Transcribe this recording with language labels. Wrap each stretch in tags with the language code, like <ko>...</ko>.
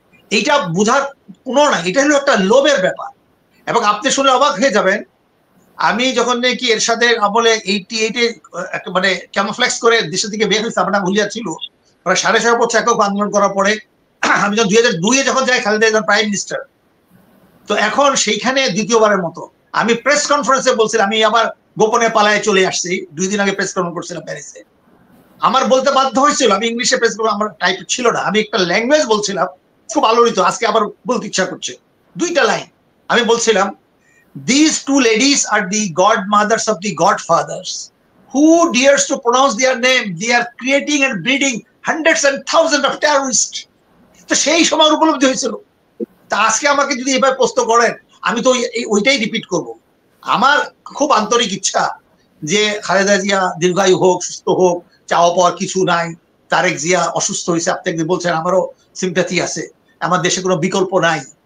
<bn>এইটা বোঝার কোনো না, এটা হলো একটা লোভের ব্যাপার। এবং আপনি শুনে অবাক হয়ে যাবেন, আমি যখন নাকি এরশাদের আমলে 88-এ মানে ক্যামোফ্লেক্স করে দেশের দিকে বের হয়েছে, আমার নাম হুলিয়া ছিল, প্রায় 6.5 বছর একক আন্দোলন করার পরে আমি যখন 2002-এ যখন যাই খালেদা প্রাইম মিনিস্টার, তো এখন সেইখানে দ্বিতীয়বারের মতো আমি প্রেস কনফারেন্সে বলছিলাম আমি আবার গোপনে পালায় চলে আসছি। 2 দিন আগে প্রেস কনফারেন্স করছিলাম প্যারিসে। আমার বলতে বাধ্য হয়েছিল, আমি ইংলিশে প্রেস করবো, আমার টাইপ ছিল না, আমি একটা ল্যাঙ্গুয়েজ বলছিলাম খুব আলোড়িত, আজকে আবার বলতে ইচ্ছা করছে। 2টা লাইন আমি বলছিলাম,</bn> <en>these 2 ladies are the godmothers of the godfathers. Who dares to pronounce their name? They are creating and breeding hundreds and thousands of terrorists.</en> <bn>তো সেই সময় উপলব্ধি হয়েছিল। তা আজকে আমাকে যদি এভাবে প্রশ্ন করেন, আমি তো ওইটাই রিপিট করব। আমার খুব আন্তরিক ইচ্ছা যে খালেদা জিয়া দীর্ঘায়ু হোক, সুস্থ হোক, চাওয়া পাওয়ার কিছু নাই। তারেক জিয়া অসুস্থ হয়েছে, আপনি একদিন বলছেন, আমারও সিম্প্যাথি আছে, আমার দেশে কোনো বিকল্প নাই।</bn>